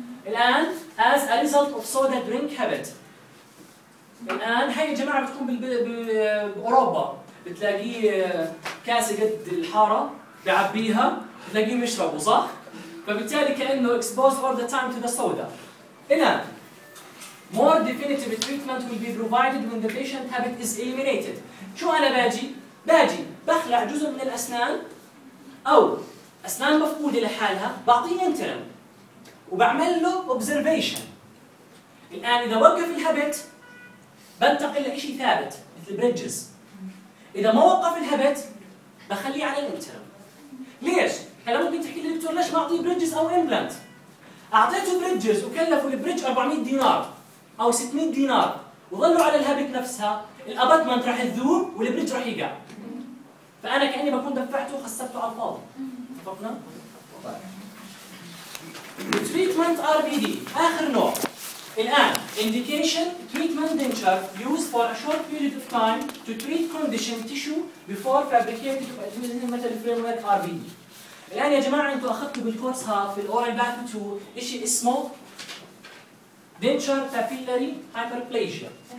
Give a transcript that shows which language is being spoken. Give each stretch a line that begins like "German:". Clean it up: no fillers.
English: الآن as a result of soda drink habit.
Arabic: الآن هاي الجماعة بتكون بأوروبا بتلاقي كاسة قد الحارة بيعبيها بتلاقيهم يشربوا صح؟ فبالتالي كأنه
English: exposed all the time to the soda. الآن more definitive treatment will be provided when the patient habit is eliminated.
Arabic: شو أنا باجي؟ باجي بخلع جزء من الأسنان أو أسنان مفقودة لحالها بعطيه interim وبعمل له observation. الآن إذا وقف الهابت بنتقل لإشي ثابت مثل bridges. إذا ما وقف الهابت بخليه على الانترم. ليش؟ هلا ممكن تحكي لي دكتور ليش ما أعطيه bridges أو implant؟ أعطيته bridges وكلفوا البريدج 400 دينار أو 600 دينار وظلوا على الهابت نفسها، الأبطمنت راح يذوب والبريدج راح يقع. فأنا كأني بكون دفعته وخسرته على الفاضي. اتفقنا؟ طيب. Treatment RBD آخر نوع.
English: الآن Indication Treatment Denture used for a short period of time to treat conditioned tissue before fabricated of adhesive metal framework RBD.
Arabic: الآن يا جماعة أنتوا أخذتوا بالكورس ها في الأورال باتن 2 إشي اسمه denture papillary hyperplasia.